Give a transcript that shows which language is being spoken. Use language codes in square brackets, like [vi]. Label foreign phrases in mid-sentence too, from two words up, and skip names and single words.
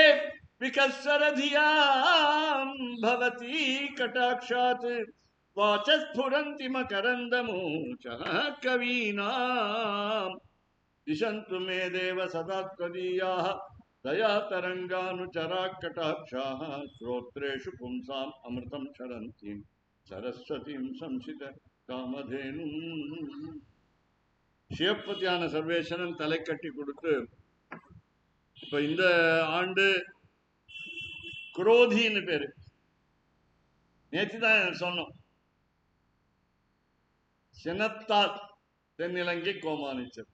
[sa] विकस्वरधियां भवती कटाक्षात् वाचस्फुरन्ति मकरन्दमूचः कवीनां दिशन्तु मे देव सदा त्वदीयाः दया तरंगानुचरा कटाक्षाः श्रोत्रेषु पुंसाम् अमृतं क्षरन्तीं सरस्वतीं संसित कामधेनुं [ta] சிவப்பதியான சர்வேஸ்வரன் தலை கட்டி கொடுத்து இப்ப இந்த ஆண்டு குரோதின்னு பேரு. நேற்று தான் சொன்னோம். சினத்தால் தென்னிலங்கை கோமானிச்சர்.